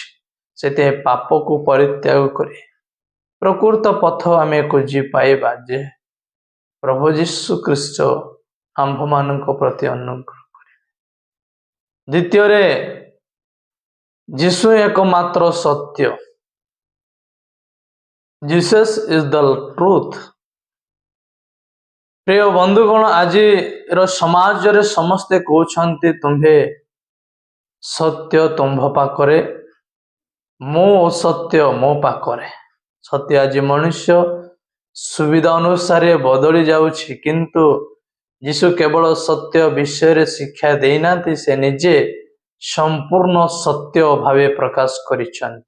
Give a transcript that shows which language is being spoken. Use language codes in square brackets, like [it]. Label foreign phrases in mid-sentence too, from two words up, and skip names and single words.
[or] ସେଥିପାଇଁ ପାପକୁ ପରିତ୍ୟାଗ କରି ପ୍ରକୃତ ପଥ ଆମେ ଖୋଜି ପାଇବା ଯେ ପ୍ରଭୁ ଯୀଶୁ ଖ୍ରୀଷ୍ଟ ଆମ୍ଭମାନଙ୍କ ପ୍ରତି ଅନୁଗ୍ରହ କରିବେ। ଦ୍ୱିତୀୟରେ ଯୀଶୁ ଏକମାତ୍ର ସତ୍ୟ। [en] Jesus is the truth। [or] ପ୍ରିୟ ବନ୍ଧୁଗଣ, ଆଜିର ସମାଜରେ ସମସ୍ତେ କହୁଛନ୍ତି ତୁମ୍ଭେ ସତ୍ୟ ତୁମ୍ଭ ପାଖରେ, ମୁଁ ସତ୍ୟ ମୋ ପାଖରେ। ସତ୍ୟ ଆଜି ମନୁଷ୍ୟ ସୁବିଧା ଅନୁସାରେ ବଦଳି ଯାଉଛି, କିନ୍ତୁ ଯୀଶୁ କେବଳ ସତ୍ୟ ବିଷୟରେ ଶିକ୍ଷା ଦେଇନାହାନ୍ତି, ସେ ନିଜେ ସମ୍ପୂର୍ଣ୍ଣ ସତ୍ୟ ଭାବେ ପ୍ରକାଶ କରିଛନ୍ତି।